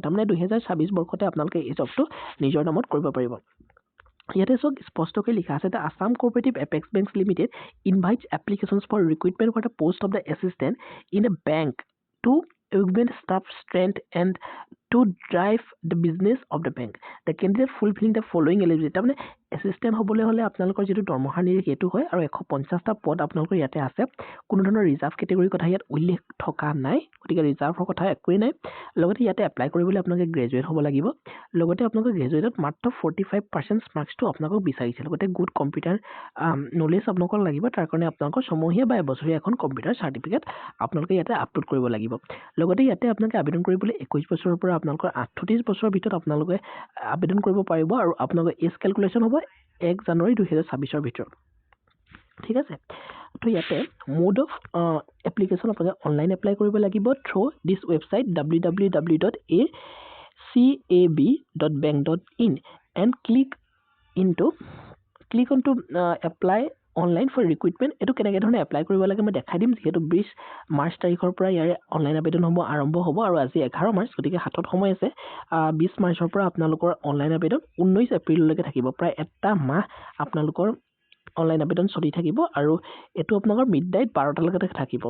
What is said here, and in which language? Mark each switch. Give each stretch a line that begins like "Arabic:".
Assamese: তাৰমানে 2026 বৰ্ষতে আপোনালোকে এই জবটো নিজৰ নামত কৰিব পাৰিব। ইয়াতে চব স্পষ্টকৈ লিখা আছে,
English: The Assam cooperative apex banks limited invites applications for recruitment for the post of the assistant in a bank to augment staff strength and to drive the business of the bank. The candidate fulfilling the following eligibility.
Assamese: তাৰমানে assistant হ'বলৈ হ'লে আপোনালোকৰ যিটো দৰমহা নিৰিখ সেইটো হয়, আৰু 150টা পদ আপোনালোকৰ ইয়াতে আছে। কোনো ধৰণৰ ৰিজাৰ্ভ কেটেগৰীৰ কথা ইয়াত উল্লেখ থকা নাই, গতিকে ৰিজাৰ্ভৰ কথা একোৱেই নাই। লগতে ইয়াতে এপ্লাই কৰিবলৈ আপোনালোকে গ্ৰেজুৱেট হ'ব লাগিব। লগতে আপোনালোকৰ গ্ৰেজুৱেটত মাত্ৰ 45% মাৰ্কছটো আপোনালোকক বিচাৰিছে। লগতে গুড কম্পিউটাৰ নলেজ আপোনালোকক লাগিব। তাৰ কাৰণে আপোনালোকৰ ছমহীয়া বা এবছৰীয়া এখন কম্পিউটাৰ চাৰ্টিফিকেট আপোনালোকে ইয়াতে আপলোড কৰিব লাগিব। লগতে ইয়াতে আপোনালোকে আবেদন কৰিবলৈ 21 বছৰৰ পৰা আপোনালোকৰ 38 বছৰৰ ভিতৰত আপোনালোকে আবেদন কৰিব পাৰিব, আৰু আপোনালোকৰ এজ কেলকুলেশ্যন হ'ব 1 জানুৱাৰী 2026 ভিতৰত। ঠিক আছে। তো ইয়াতে মোড অফ এপ্লিকেশ্যন আপোনালোকে অনলাইন এপ্লাই কৰিব লাগিব
English: Through this website www.a cab.bank.in and click on to apply online for recruitment.
Assamese: এইটো কেনেকৈ ধৰণে এপ্লাই কৰিব লাগে মই দেখাই দিম। যিহেতু 20 মাৰ্চ তাৰিখৰ পৰা ইয়াৰে অনলাইন আবেদনসমূহ আৰম্ভ হ'ব আৰু আজি 11 মাৰ্চ, গতিকে হাতত সময় আছে। 20 মাৰ্চৰ পৰা আপোনালোকৰ অনলাইন আবেদন 19 এপ্ৰিললৈকে থাকিব। প্ৰায় এটা মাহ আপোনালোকৰ অনলাইন আবেদন চলি থাকিব আৰু এইটো আপোনালোকৰ মিডনাইট 12টালৈকে থাকিব।